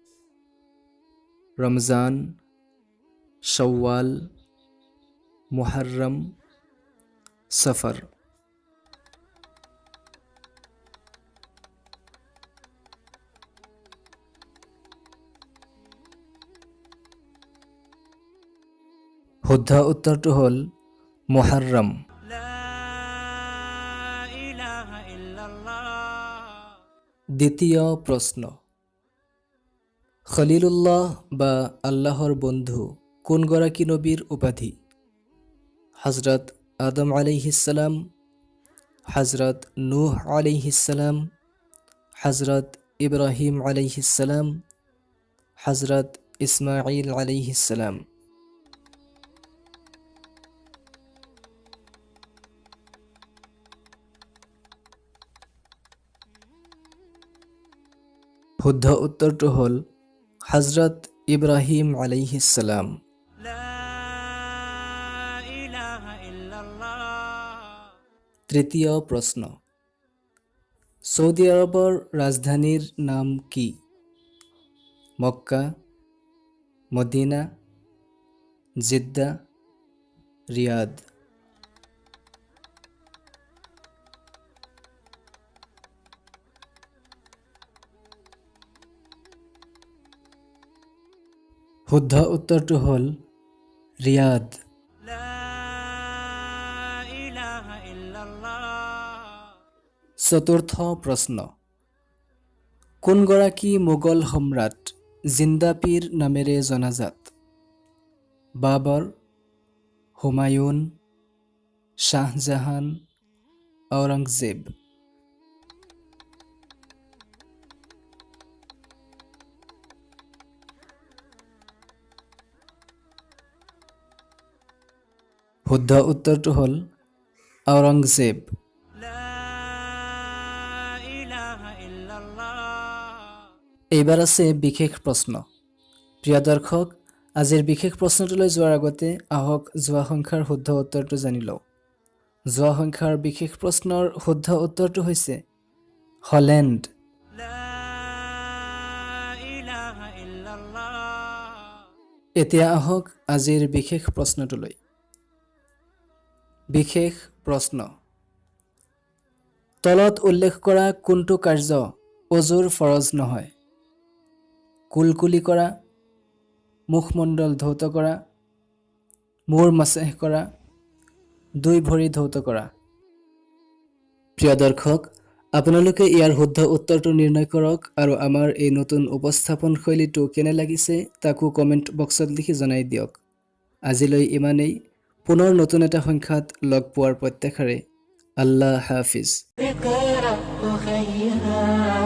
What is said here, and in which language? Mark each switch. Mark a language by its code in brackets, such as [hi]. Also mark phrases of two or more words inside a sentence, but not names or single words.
[as] ৰমজান, শাওৱাল, মুহৰৰম, সফৰ। শুদ্ধ উত্তৰটো হ'ল মুহৰৰম। [ar] لا إله إلا الله [as] দ্বিতীয় প্ৰশ্ন, খলিলুল্লাহ বা আল্লাহৰ বন্ধু কোনগৰাকী নবীৰ উপাধি? হজৰত আদম [ar] عليه السلام, [as] হজৰত নূহ [ar] عليه السلام, [as] হজৰত ইব্ৰাহিম [ar] عليه السلام, [as] হজৰত ইছমাঈল [ar] عليه السلام. [as] শুদ্ধ উত্তৰটো হ'ল হজৰত ইব্ৰাহিম [ar] عليه السلام. لا إله إلا الله [as] তৃতীয় প্ৰশ্ন, ছৌদি আৰবৰ ৰাজধানীৰ নাম কি? মক্কা, মদিনা, জিদ্দা, ৰিয়াদ। শুদ্ধ উত্তৰটো হ'ল ৰিয়াদ। [ar] لا إله إلا الله [as] চতুৰ্থ প্ৰশ্ন, কোনগৰাকী মোগল সম্ৰাট জিন্দা পীৰ নামেৰে জনাজাত? বাবৰ, হুমায়ুন, শ্বাহজাহান, ঔৰংজেব। শুদ্ধ উত্তৰটো হ'ল ঔৰংজেব। [ar] لا إله إلا الله [as] এইবাৰ আছে বিশেষ প্ৰশ্ন। প্ৰিয় দৰ্শক, আজিৰ বিশেষ প্ৰশ্নটোলৈ যোৱাৰ আগতে আহক যোৱা সংখ্যাৰ শুদ্ধ উত্তৰটো জানি লওঁ। যোৱা সংখ্যাৰ বিশেষ প্ৰশ্নৰ শুদ্ধ উত্তৰটো হৈছে হলেণ্ড। [ar] لا إله إلا الله [as] এতিয়া আহক আজিৰ বিশেষ প্ৰশ্নটোলৈ। বিশেষ প্ৰশ্ন, তলত উল্লেখ কৰা কোনটো কাৰ্য অজুৰ ফৰজ নহয়? কুলকুলি কৰা, মুখমণ্ডল ধৌত কৰা, মূৰ মাছেহ কৰা, দুই ভৰি ধৌত কৰা। প্ৰিয় দৰ্শক, আপোনালোকে ইয়াৰ শুদ্ধ উত্তৰটো নিৰ্ণয় কৰক আৰু আমাৰ এই নতুন উপস্থাপন শৈলীটো কেনে লাগিছে তাকো কমেণ্ট বক্সত লিখি জনাই দিয়ক। আজিলৈ ইমানেই। পুনৰ নতুন এটা সংখ্যাত লগ পোৱাৰ প্ৰত্যাশাৰে আল্লাহ হাফিজ। [ar] اقرأ خيرا